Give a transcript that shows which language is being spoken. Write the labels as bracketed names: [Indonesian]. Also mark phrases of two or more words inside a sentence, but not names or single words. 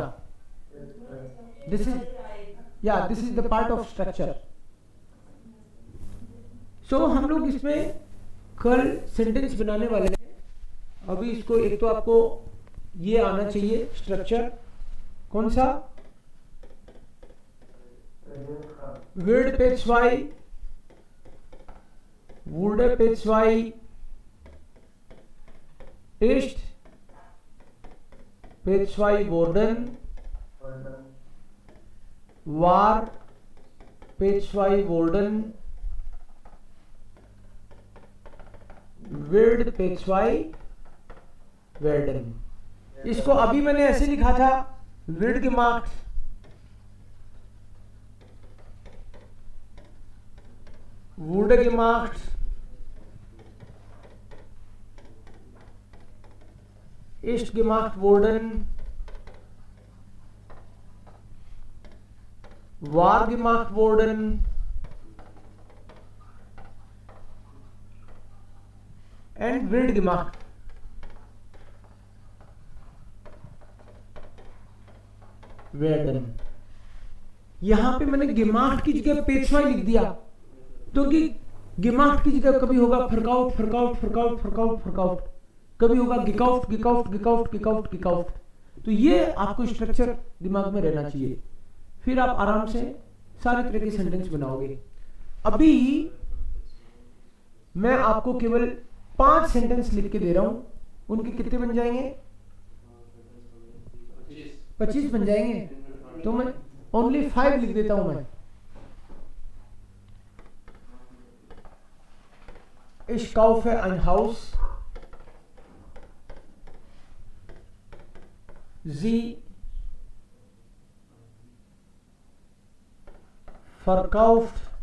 [English] this is the part of structure. [Hindi] सो हम लोग इसमें कल सेंटेंस बनाने वाले हैं. अभी इसको एक तो आपको ये आना चाहिए स्ट्रक्चर. कौन सा? [German] würde पेशवाई, wurde पेशवाई, ist पेशवाई worden, war पेशवाई worden, wird पेशवाई werden. [Hindi] इसको अभी मैंने ऐसे लिखा था, [German] wird gemacht, wurde gemacht, ist gemacht worden, war gemacht worden, and wird gemacht. werden। [Hindi] यहां पे मैंने gemacht की जगह पेशवाई लिख दिया, तो कि gemacht की जगह कभी होगा [German] verkauft verkauft verkauft verkauft verkauft, [Hindi] कभी होगा [German] gekauft gekauft gekauft gekauft gekauft. [Hindi] तो ये आपको स्ट्रक्चर दिमाग में रहना चाहिए, फिर आप आराम से सारे तरह के सेंटेंस बनाओगे। अभी मैं आपको केवल 5 सेंटेंस लिख के दे रहा हूं, उनके कितने बन जाएंगे? 25 बन जाएंगे। तो मैं ओनली 5 लिख देता हूं मैं। [German] Ich kaufe ein Haus, sie verkauft